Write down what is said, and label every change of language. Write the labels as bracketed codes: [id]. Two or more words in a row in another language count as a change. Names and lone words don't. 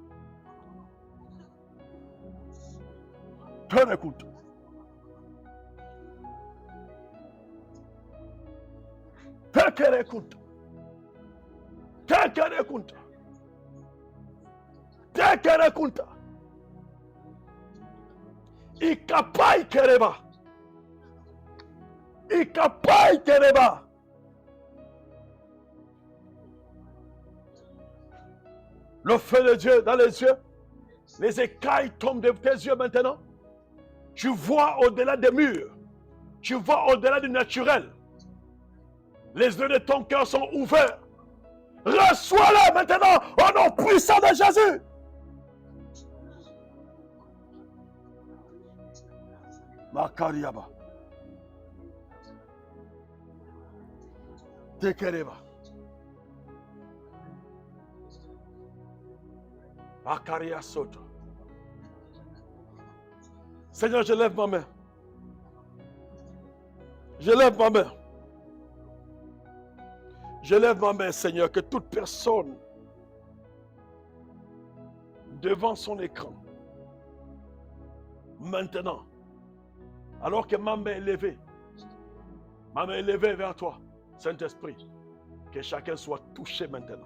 [fr] Père, écoute. Père, écoute. Père, écoute. Père, écoute. Ikapai kereba. Ikapai kereba. Le feu de Dieu dans les yeux. Les écailles tombent de tes yeux maintenant. Tu vois au-delà des murs. Tu vois au-delà du naturel. Les yeux de ton cœur sont ouverts. Reçois-le maintenant au nom puissant de Jésus. Makariaba. Tekereba. Makaria Soto. Seigneur, je lève ma main. Je lève ma main. Je lève ma main, Seigneur, que toute personne devant son écran, maintenant, alors que ma main est levée vers toi, Saint-Esprit, que chacun soit touché maintenant.